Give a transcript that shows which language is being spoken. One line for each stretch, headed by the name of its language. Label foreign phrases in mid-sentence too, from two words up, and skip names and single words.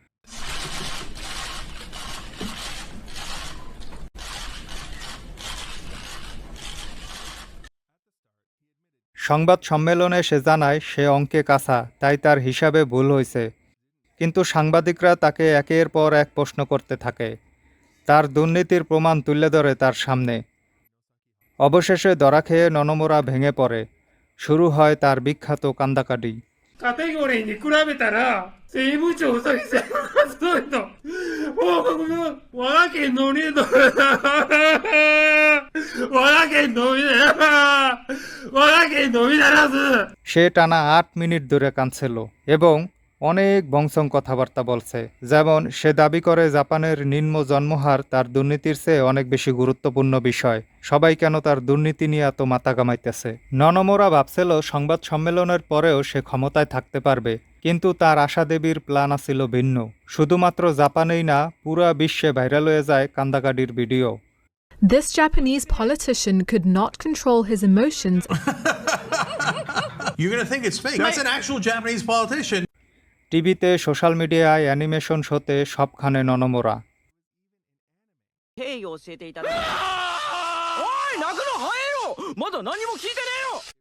Bangla: সংবাদ সম্মেলনে সে জানায় সে অঙ্কে কাঁচা, তাই তার হিসাবে ভুল হয়েছে। কিন্তু সাংবাদিকরা তাকে একের পর এক প্রশ্ন করতে থাকে, তার দুর্নীতির প্রমাণ তুলে ধরে তার সামনে। অবশেষে ধরা খেয়ে ননমোরা ভেঙে পড়ে। শুরু হয় তার বিখ্যাত কান্দাকাটি।
Japanese: カテゴリーに比べたら、税務調査してると、もう、我が県のみだ。我が県のみだ。我が県のみならず。
Bangla: সে টানা ৮ মিনিট ধরে কাঁদছিল এবং অনেক বংশং কথাবার্তা বলছে। যেমন সে দাবি করে জাপানের নিম্ন জন্মহার তার দুর্নীতির চেয়ে অনেক বেশি গুরুত্বপূর্ণ বিষয়। সবাই কেন তার দুর্নীতি নিয়ে এত মাথা কামাইতেছে। ননমোরা ভাবছিল সংবাদ সম্মেলনের পরেও সে ক্ষমতায় থাকতে পারবে, কিন্তু তার আশা দেবীর প্ল্যান ছিল ভিন্ন। শুধুমাত্র জাপানেই না, পুরা বিশ্বে ভাইরাল হয়ে যায় কান্দাকাটির ভিডিও।
English: This Japanese politician could not control his emotions. You're going to think it's fake. That's an actual Japanese politician.
Bangla: টিভিতে,
English: social media,
Bangla: অ্যানিমেশন শোতে সবখানে ননমোরা।
Japanese: 敬意を教えていただきおい泣くの早えよまだ何も聞いてねえよ